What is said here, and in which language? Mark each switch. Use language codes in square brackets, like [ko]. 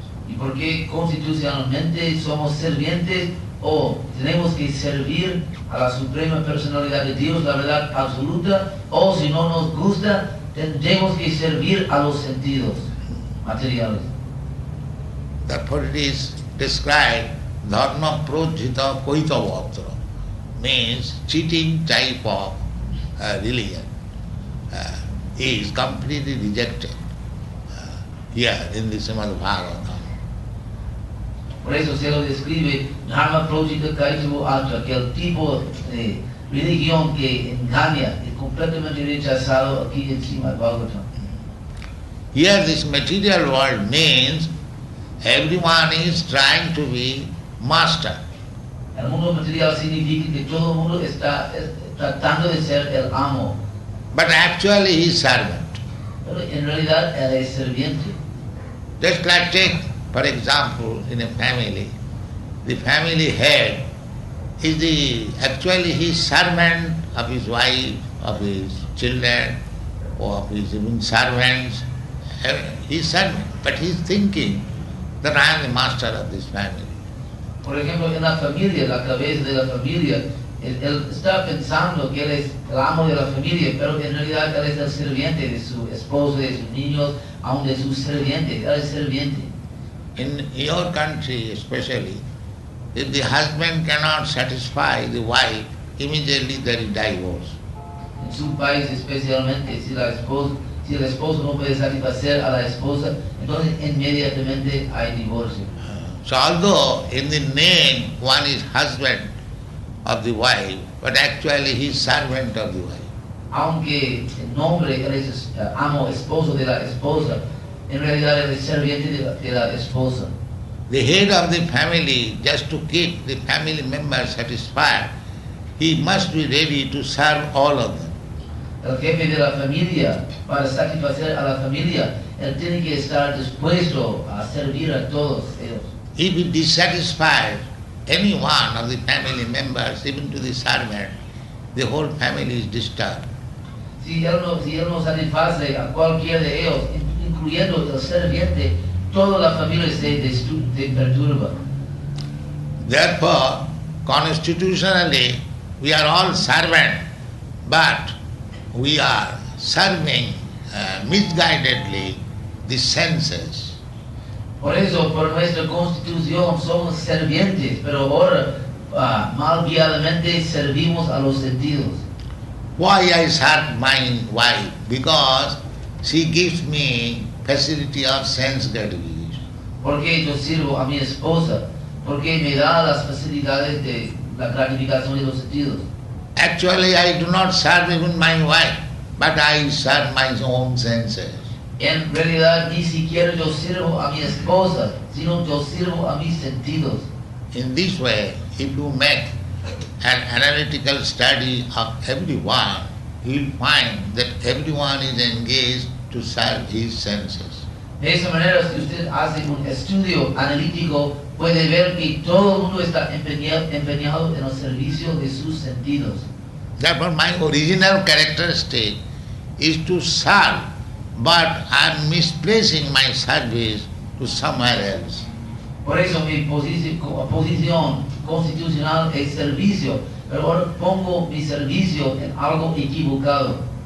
[es] Y porque constitucionalmente somos servientes o tenemos que servir a la Suprema Personalidad de Dios, la verdad absoluta, o si no nos gusta, tendremos que servir a los sentidos materiales. [en] Therefore it is described dharma projita koitavatra, means cheating type of religion is completely rejected here in the Srimad Bhagavatam. [es] Por eso se lo describe dharma projita koitavatra, que el tipo de religión que engaña es completamente rechazado aquí en Srimad Bhagavatam. [en] Here this material world means everyone is trying to be master. [es] El mundo material significa que todo el mundo está tratando de ser el amo, [en] But actually he is servant. [es] pero en realidad él es serviente. [en] Just like take, for example, in a family, the family head is actually he is servant of his wife, of his children, or of his even servants. He is servant, but he is thinking that I am the master of this family. [es] Por ejemplo, en la familia, la cabeza de la familia, él está pensando que él es el amo de la familia, pero en realidad él es el sirviente de su esposo, de sus niños, aun de sus sirvientes. Él es sirviente. [en] In your country especially, if the husband cannot satisfy the wife, immediately there is divorce. [es] En su país especialmente, si el esposo no puede satisfacer a la esposa, entonces inmediatamente hay divorcio. [en] So although in the name one is husband of the wife, but actually he is servant of the wife. [es] Aunque el nombre él es amo, esposo de la esposa, en realidad él es serviente de la esposa. [en] The head of the family, just to keep the family members satisfied, he must be ready to serve all of them. [es] El jefe de la familia, para satisfacer a la familia, él tiene que estar dispuesto a servir a todos ellos. [en] If he dissatisfies any one of the family members, even to the servant, the whole family is disturbed. [es] Si él no satisface a cualquiera de ellos, incluyendo el serviente, toda la familia se perturba. [en] Therefore, constitutionally, we are all servants, but we are serving misguidedly the senses. [es] Por eso, por nuestra constitución somos servientes, pero ahora mal guiadamente servimos a los sentidos. [en] Why I serve my wife? Because she gives me facility of sense gratification. [es] ¿Por qué yo sirvo a mi esposa? Porque me da las facilidades de la gratificación de los sentidos. [en] Actually, I do not serve even my wife, but I serve my own senses. [es] En realidad ni siquiera yo sirvo a mi esposa, sino yo sirvo a mis sentidos. [en] In this way, if you make an analytical study of everyone, you will find that everyone is engaged to serve his senses. [es] De esa manera, si usted hace un estudio analítico, puede ver que todo el mundo está empeñado en el servicio de sus sentidos. [en] Therefore, my original characteristic is to serve, but I am misplacing my service to somewhere else. [es] Por eso mi posición constitucional es servicio, pero ahora pongo mi servicio en algo equivocado.